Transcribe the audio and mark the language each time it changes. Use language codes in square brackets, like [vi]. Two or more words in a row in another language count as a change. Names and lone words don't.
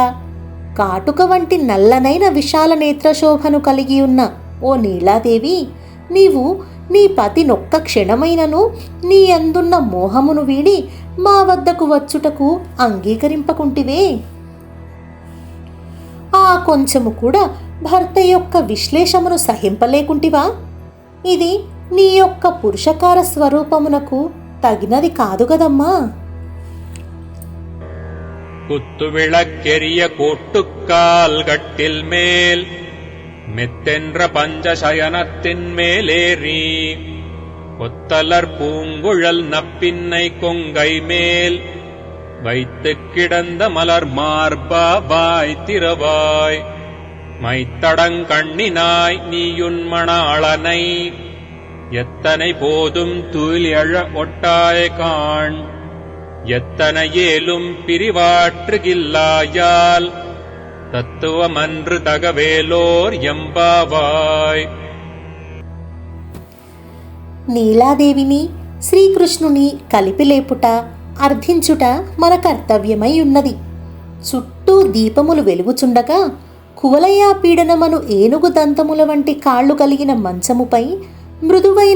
[te] కాటుక వంటి నల్లనైన విశాల నేత్రశోభను కలిగి ఉన్న ఓ నీలాదేవి, నీవు నీ పతినొక్క క్షణమైనను నీ అందున్న మోహమును వీడి మా వద్దకు వచ్చుటకు అంగీకరింపకుంటివే. ఆ కొంచెము కూడా భర్త యొక్క విశ్లేషమును సహింపలేకుంటివా? ఇది నీ యొక్క పురుషకార స్వరూపమునకు తగినది కాదు గదమ్మా. [ta] குத்துவிளக்கெரிய கோட்டுக்கால் கட்டில் மேல் மெத்தென்ற பஞ்சசயனத்தின் மேலேறி கொத்தலர் பூங்குழல் நப்பின்னை கொங்கை மேல் வைத்துக் கிடந்த மலர் மார்பா வாய் திறவாய் மைத்தடங்கண்ணினாய் நீயுன் மணாளனை எத்தனை போதும் தூயழ ஒட்டாய் காண் எத்தனை ஏலும் பிரிவாற்றுகில்லாயால் தத்துவமன்று தகவேலோர் எம்பாவாய். [te] నీలాదేవిని శ్రీకృష్ణుని కలిపి లేపుట అర్థించుట మన కర్తవ్యమై ఉన్నది. చుట్టూ దీపములు వెలుగుచుండగా కువలయా పీడనమను ఏనుగు దంతముల వంటి కాళ్ళు కలిగిన మంచముపై మృదువైన